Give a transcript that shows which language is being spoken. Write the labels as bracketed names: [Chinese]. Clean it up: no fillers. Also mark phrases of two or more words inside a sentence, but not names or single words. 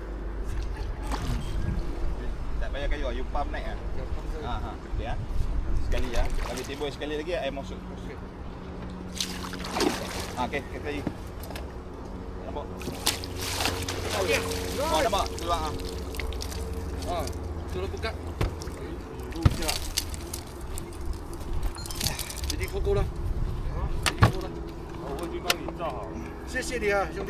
[Malay] Tak payah kayu lah, [English] you pump [Malay] naik lah. Okey lah. Sekali lah. Bagi timbul sekali lagi, air masuk. Okey, kita lagi. Nampak? Okey. Nampak? Keluar lah. Suruh buka. [Chinese] 录下。已经扣够了。我已经帮你照好了。谢谢你啊，兄弟。